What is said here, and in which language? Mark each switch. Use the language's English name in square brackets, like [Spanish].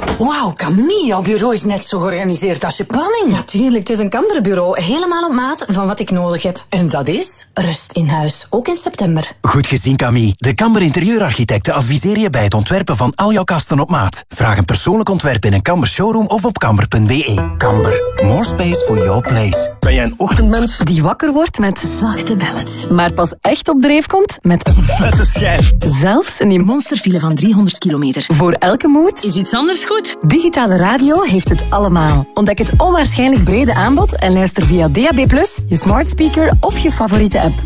[Dutch] Wauw, Camille, jouw bureau is net zo georganiseerd als je planning. Natuurlijk, het is een kandere bureau, helemaal op maat van wat ik nodig heb. En dat is? Rust in huis, ook in september. Goed gezien, Camille. De Kamber Interieurarchitecten adviseer je bij het ontwerpen van al jouw kasten op maat. Vraag een persoonlijk ontwerp in een Kamber showroom of op kamber.be. [English] Kamber, more space for your place. [Dutch] Ben jij een ochtendmens? Die wakker wordt met zachte ballads. Maar pas echt op dreef komt met een vette schijf. Zelfs in die monsterfile van 300 kilometer. Voor elke mood is iets anders goed. Digitale radio heeft het allemaal. Ontdek het onwaarschijnlijk brede aanbod en luister via DAB+, je smart speaker of je favoriete app.